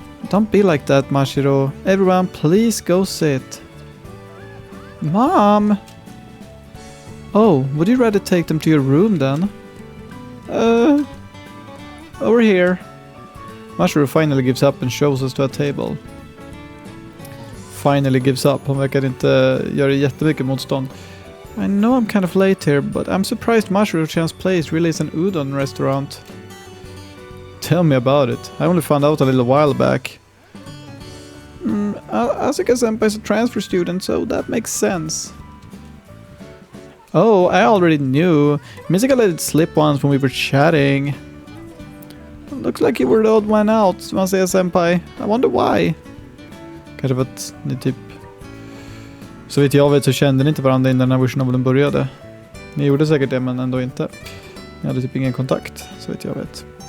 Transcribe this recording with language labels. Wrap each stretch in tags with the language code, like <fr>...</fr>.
<en>Don't be like that, Mashiro. Everyone, please go sit. Mom! Oh, would you rather take them to your room then? Over here. Mashiro finally gives up and shows us to a table. Finally gives up.</en> <sv>Hon verkar inte göra jättemycket motstånd.</sv> <en>I know I'm kind of late here, but I'm surprised Mashiro-chan's place really is an udon restaurant. Tell me about it. I only found out a little while back. Asuka-senpai is a transfer student, so that makes sense. Oh, I already knew. Misaka let it slip once when we were chatting. Looks like you were the odd one out,</en> <sv>man säger</sv> <en>senpai. I wonder why.</en> <sv>Kanske för att ni typ... Så vitt jag vet så kände ni inte varandra innan den här versionen började. Ni gjorde säkert det, men ändå inte. Ni hade typ ingen kontakt, så vitt jag vet.</sv>